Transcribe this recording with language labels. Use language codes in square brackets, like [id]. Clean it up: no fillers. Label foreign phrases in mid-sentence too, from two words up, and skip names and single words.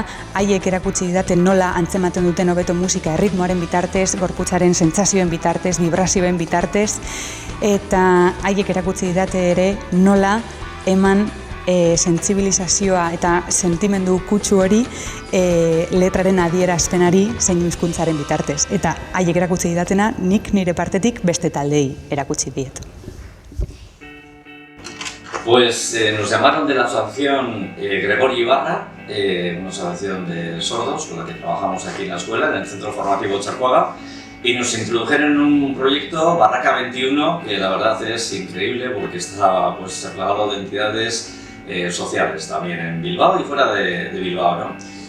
[eu] Haiek erakutsi didate nola antzematen duten hobeto musika erritmoaren bitartez, gorputzaren sentsazioen bitartez, vibrazioen bitartez, eta haiek erakutsi didate ere nola eman sentsibilizazioa eta sentimendu kutsu hori letraren adierazpenari zeinu hizkuntzaren bitartez. Eta haiek erakutsi didatena nik nire partetik beste taldei erakutsi diet. [es] Pues nos llamaron de la asociación Gregorio Ibarra, una asociación de sordos con la que trabajamos aquí en la escuela, en el Centro Formativo Otxarkoaga, y nos introdujeron en un proyecto Barraca 21 que la verdad es increíble porque está pues plagado de entidades sociales también en Bilbao y fuera de Bilbao, ¿no?